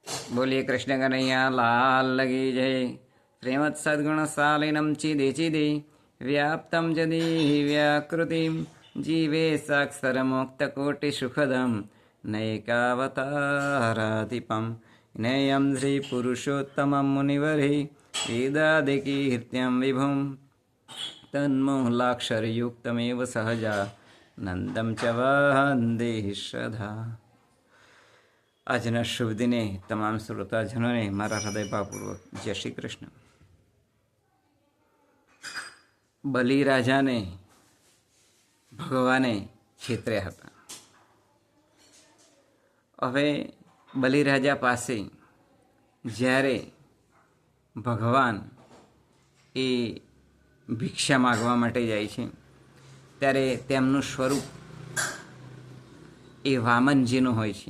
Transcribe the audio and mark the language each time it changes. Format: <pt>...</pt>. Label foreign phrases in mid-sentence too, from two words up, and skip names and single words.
<hi>बोलिए कृष्ण कन्हैया लाल की जय।</hi> <sa>श्रीमत् सद्गुण सालिनम चिदे चिदे व्याप्तं जदि व्याकृतिं जीवे साक्षर मोक्त कोटि सुखदम नैकावताराधिपं नेयं श्री पुरुषोत्तमं मुनिवरे वेदादिकीर्त्यं विभुं तन्मूलाक्षरयुक्तमेव सहजा नंदम च वंदे श्रद्धा।</sa> <gu>આજના શુભ દિને તમામ શ્રોતાજનોને મારા હૃદયભાવપૂર્વક જય શ્રી કૃષ્ણ. બલિરાજાને ભગવાને છેતર્યા હતા. હવે બલિરાજા પાસે જ્યારે ભગવાન એ ભિક્ષા માગવા માટે જાય છે ત્યારે તેમનું સ્વરૂપ એ વામનજીનું હોય છે.</gu>